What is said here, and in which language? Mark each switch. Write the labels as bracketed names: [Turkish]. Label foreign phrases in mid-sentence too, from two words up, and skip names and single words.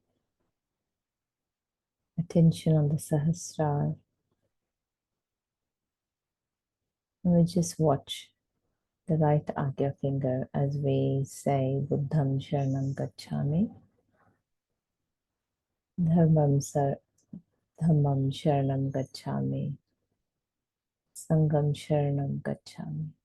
[English] Attention on the Sahasrara. And we just watch the right Agya finger as we say [Pali] Buddham Sharanam Gacchami, Dhammam Sharanam Gacchami, Sangham Sharanam Gacchami.